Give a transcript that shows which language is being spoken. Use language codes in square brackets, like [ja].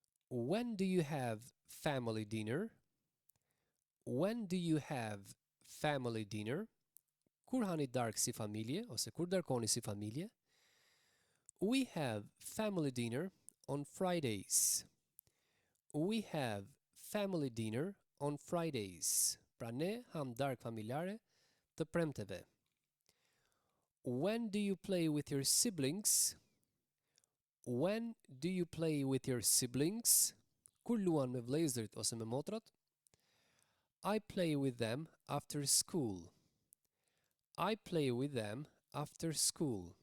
[en] When do you have family dinner? When do you have family dinner? [sq] Kur hani darkë si familje, ose kur darkoni si familje? [en] We have family dinner on Fridays. We have family dinner on Fridays. [sq] Pra ne ham darkë familjare të premteve. [en] When do you play with your siblings? When do you play with your siblings? [sq] Kur luan me vëllezërit ose me motrat? [en] I play with them after school. I play with them after school.